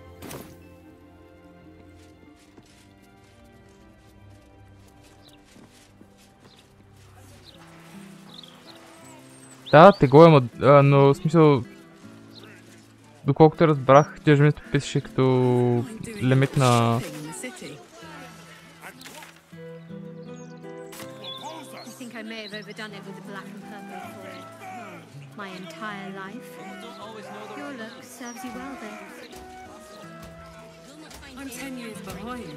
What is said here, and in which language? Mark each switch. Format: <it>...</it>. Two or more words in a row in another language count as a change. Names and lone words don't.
<bg>Да, тегло има, но в смисъл... Доколкото разбрах, тежмето писаше като лимит на...</bg> <en>I may have overdone it with the black and purple for my entire life. Your look serves you well, though. I'm 10 years behind.</en>